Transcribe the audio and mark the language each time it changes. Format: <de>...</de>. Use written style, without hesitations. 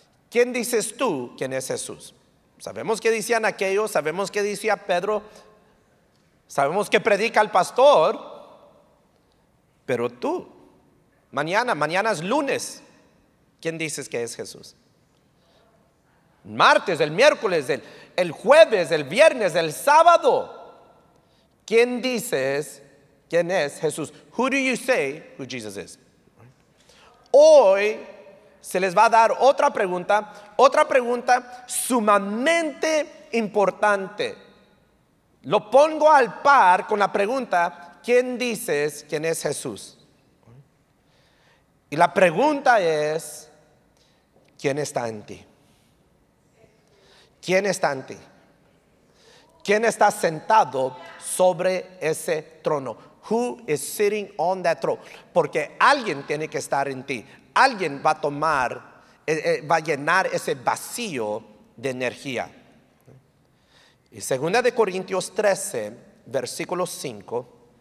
<es>¿Quién dices tú quién es Jesús? Sabemos que decían aquellos, sabemos que decía Pedro, sabemos que predica el pastor, pero tú, mañana es lunes, ¿quién dices que es Jesús? Martes, el miércoles, el jueves, el viernes, el sábado, ¿quién dices quién es Jesús?</es> <en>Who do you say who Jesus is?</en> <es>Hoy se les va a dar otra pregunta sumamente importante. Lo pongo al par con la pregunta, ¿quién dices quién es Jesús? Y la pregunta es, ¿quién está en ti? ¿Quién está en ti? ¿Quién está sentado sobre ese trono?</es> <en>Who is sitting on that throne?</en> <es>Porque alguien tiene que estar en ti. Alguien va a tomar, va a llenar ese vacío de energía. Y 2 de Corintios 13, versículo 5.</es>